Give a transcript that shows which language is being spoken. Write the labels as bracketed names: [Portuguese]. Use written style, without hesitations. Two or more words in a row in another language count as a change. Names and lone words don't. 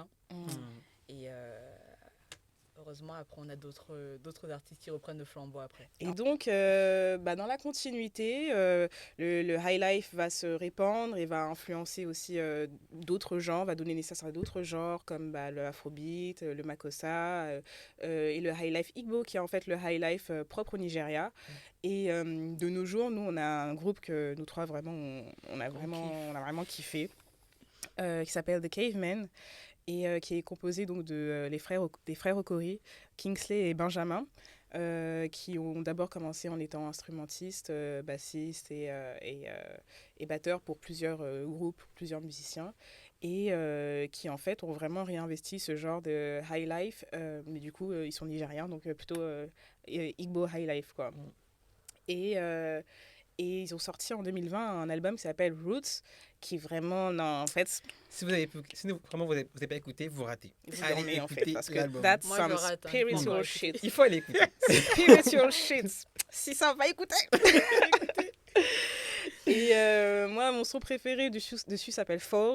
[French] Et heureusement, après, on a d'autres artistes qui reprennent le flambeau après. Et donc, dans la continuité, le [English] high life [French] va se répandre et va influencer aussi d'autres genres, va donner naissance à d'autres genres comme le afrobeat, le makossa et le [English] high life [French] igbo qui est en fait le [English] high life [French] propre au Nigeria. Et de nos jours, nous, on a un groupe que nous trois vraiment, on a vraiment kiffé qui s'appelle The Cavemen. Et qui est composé donc des frères Okori, Kingsley et Benjamin, qui ont d'abord commencé en étant instrumentistes, bassistes et batteurs pour plusieurs groupes, plusieurs musiciens, et qui en fait ont vraiment réinvesti ce genre de [English] high life, [French] mais du coup ils sont nigériens, donc plutôt Igbo [English] high life, [French] quoi. Et ils ont sorti en 2020 un album qui s'appelle Roots, qui vraiment, non, en fait, Si vraiment vous n'avez pas écouté, vous ratez. vous Allez dormez, en fait, écouter parce que l'album. [English] that's [French] Moi, je [English] some [French] rate, hein. [English] spiritual [French] Ouais. [English] shit. [French] Il faut aller écouter. [English] Spiritual shit. [French] Si ça va écouter. Et moi, mon son préféré dessus s'appelle Fall.